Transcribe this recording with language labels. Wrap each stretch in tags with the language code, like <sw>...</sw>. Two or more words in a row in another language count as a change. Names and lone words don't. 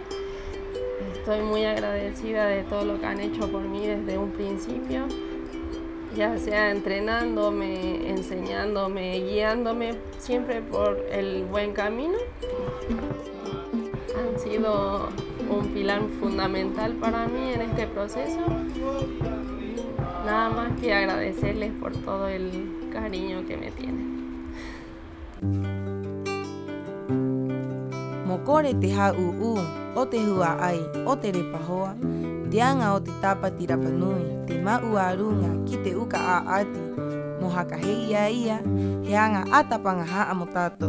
<es>Estoy muy agradecida de todo lo que han hecho por mí desde un principio, ya sea entrenándome, enseñándome, guiándome siempre por el buen camino. Han sido un pilar fundamental para mí en este proceso. Nada más que agradecerles por todo el cariño que me tienen.</es> <rap>Mokore te ha'u'u, o te hua'ai, o te repahoa, dianga o te Tapati Rapa Nui, te ma'uarunga ki te uka a'ati, mo hakaheia ia, he anga atapanga ha'a mo tātou.</rap>